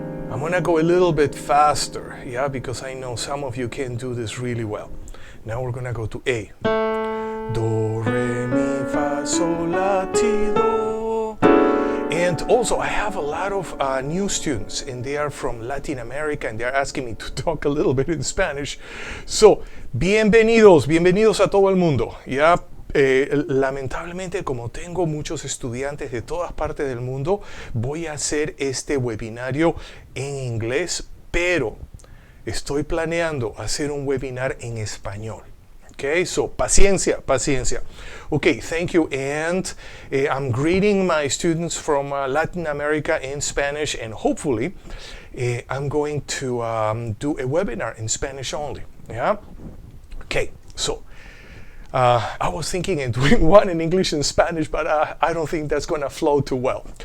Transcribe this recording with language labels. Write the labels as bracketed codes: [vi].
[en] I'm gonna go a little bit faster, yeah, because I know some of you can do this really well. Now we're gonna go to A. Do, re, mi, fa, sol, la, ti, do. And also I have a lot of new students, and they are from Latin America, and they're asking me to talk a little bit in Spanish. [es] So, bienvenidos a todo el mundo, yeah. Lamentablemente, como tengo muchos estudiantes de todas partes del mundo, voy a hacer este webinario en inglés, pero estoy planeando hacer un webinar en español. [en] Okay, so [es] paciencia. [en] Okay, thank you. And I'm greeting my students from Latin America in Spanish, and hopefully I'm going to do a webinar in Spanish only. Yeah? Okay, so I was thinking of doing one in English and Spanish, but I don't think that's going to flow too well.